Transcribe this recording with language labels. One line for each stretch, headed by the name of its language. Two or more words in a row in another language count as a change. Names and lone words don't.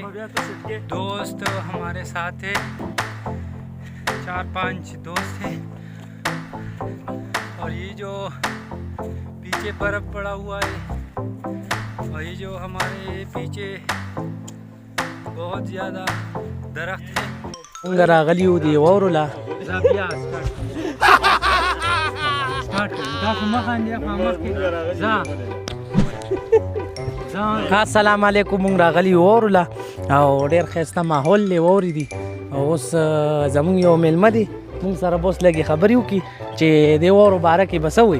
Urdu: دوست ہمارے ساتھ ہے، 4-5 دوست ہیں. اور یہ جو پیچھے برف پڑا ہوا ہے اور یہ جو ہمارے پیچھے بہت زیادہ درخت ہے.
Pashto: څنګه راغلي یو دی واورو لا
Arabic: السلام علیکم.
Pashto: مونږ راغلي یو واورو لا او ډېر ښایسته ماحول دی، واورې دي. اوس زمونږ یو میلمه دی، مونږ سره به اوس لږې خبرې وکړي چې دې واورو باره کې به څه وایي.